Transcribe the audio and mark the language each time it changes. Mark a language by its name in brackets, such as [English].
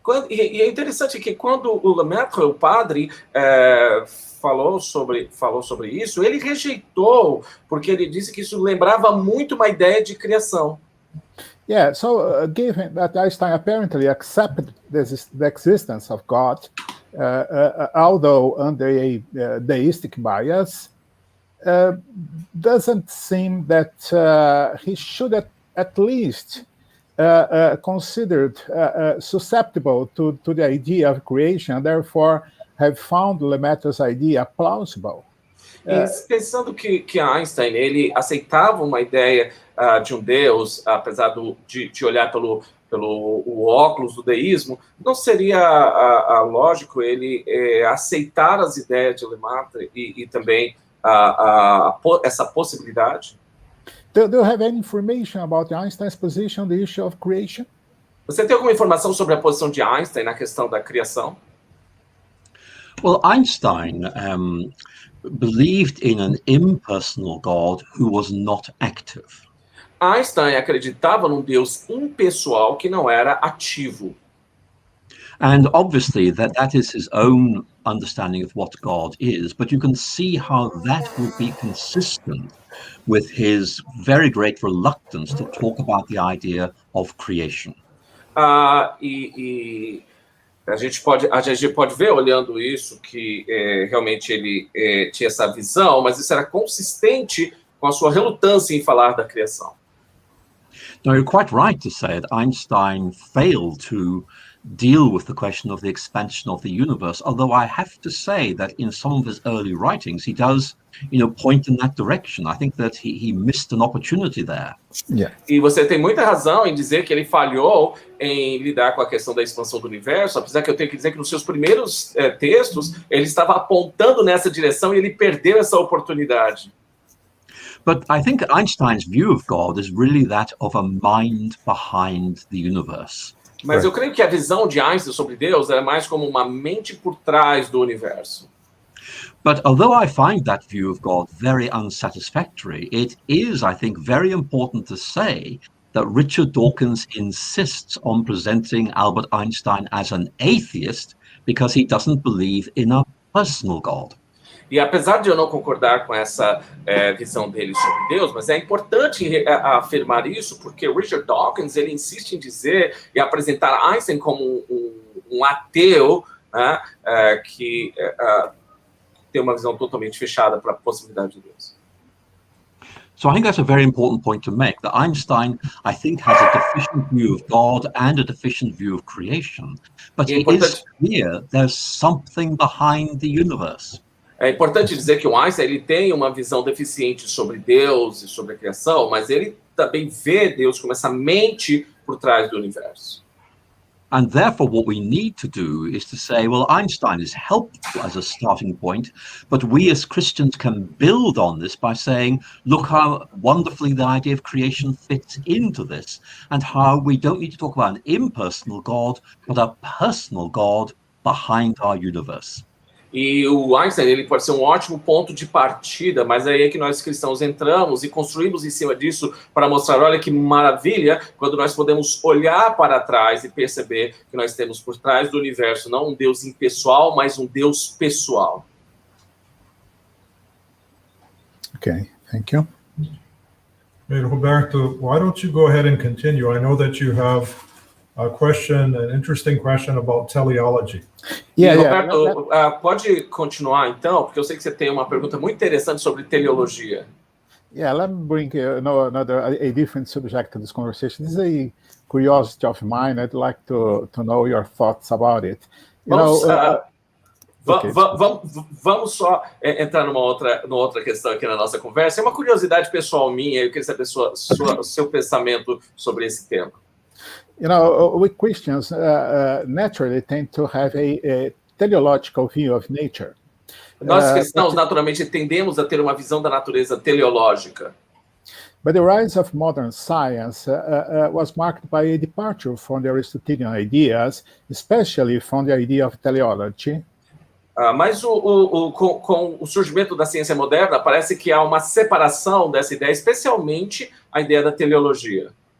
[Portuguese] E é interessante que quando o Lemaitre, o padre, falou sobre isso, ele rejeitou, porque ele disse que isso lembrava muito uma ideia de criação. [English] Yeah, so given that Einstein apparently accepted the existence of God, although under a deistic bias, doesn't seem that he should at least considered susceptible to the idea of creation, and therefore have found Lemaitre's idea plausible. [Portuguese] Pensando que Einstein ele aceitava uma ideia de um Deus, apesar de olhar pelo o óculos do deísmo, não seria lógico ele aceitar as ideias de Lemaitre e também essa possibilidade? [English] Do you have any information about Einstein's position on the issue of creation? [Portuguese] Você tem alguma informação sobre a posição de Einstein na questão da criação? [English] Well, Einstein believed in an impersonal God who was not active. [Portuguese] Einstein acreditava num Deus impessoal que não era ativo. [English] And obviously that is his own understanding of what God is, but you can see how that would be consistent with his very great reluctance to talk about the idea of creation. [Portuguese] E a gente pode ver, olhando isso, que realmente ele tinha essa visão, mas isso era consistente com a sua relutância em falar da criação. [English] Now, you're quite right to say that Einstein failed to deal with the question of the expansion of the universe, although I have to say that in some of his early writings, he does, point in that direction. I think that he missed an opportunity there. Yeah. [Portuguese] E você tem muita razão em dizer que ele falhou em lidar com a questão da expansão do universo, apesar que eu tenho que dizer que nos seus primeiros textos, ele estava apontando nessa direção e ele perdeu essa oportunidade. [English] But I think Einstein's view of God is really that of a mind behind the universe. [Portuguese] Mas eu creio que a visão de Einstein sobre Deus é mais como uma mente por trás do universo. [English] But although I find that view of God very unsatisfactory, it is, I think, very important to say that Richard Dawkins insists on presenting Albert Einstein as an atheist because he doesn't believe in a personal God. [Portuguese] E apesar de eu não concordar com essa visão dele sobre Deus, mas é importante afirmar isso, porque Richard Dawkins ele insiste em dizer e apresentar Einstein como um ateu, né, que tem uma visão totalmente fechada para a possibilidade de Deus. [English] So I think that's a very important point to make, that Einstein, I think, has a deficient view of God and a deficient view of creation. But it is clear there's something behind the universe. [Portuguese] É importante dizer que o Einstein ele tem uma visão deficiente sobre Deus e sobre a criação, mas ele também vê Deus como essa mente por trás do universo. [English] And therefore what we need to do is to say, well, Einstein is helpful as a starting point, but we as Christians can build on this by saying, look how wonderfully the idea of creation fits into this, and how we don't need to talk about an impersonal God, but a personal God behind our universe. [Portuguese] E o Einstein ele pode ser um ótimo ponto de partida, mas aí é que nós cristãos entramos e construímos em cima disso para mostrar, olha que maravilha, quando nós podemos olhar para trás e perceber que nós temos por trás do universo não um Deus impessoal, mas um Deus pessoal. [English] Okay, thank you. Hey, Roberto, why don't you go ahead and continue? I know that you have a question, an interesting question about teleology. [Portuguese] Roberto, pode continuar então, porque eu sei que você tem uma pergunta muito interessante sobre teleologia. [English] Yeah, let me bring a different subject to this conversation. This is a curiosity of mine. I'd like to know your thoughts about it. [Portuguese] Vamos só entrar numa outra questão aqui na nossa conversa. É uma curiosidade pessoal minha, eu queria saber seu pensamento sobre esse tema. [English] You know, we Christians naturally tend to have a teleological view of nature. [Portuguese] Nós cristãos, naturalmente, tendemos a ter uma visão da natureza teleológica. [English] But the rise of modern science was marked by a departure from the Aristotelian ideas, especially from the idea of teleology. [Portuguese] Mas com o surgimento da ciência moderna, parece que há uma separação dessa ideia, especialmente a ideia da teleologia.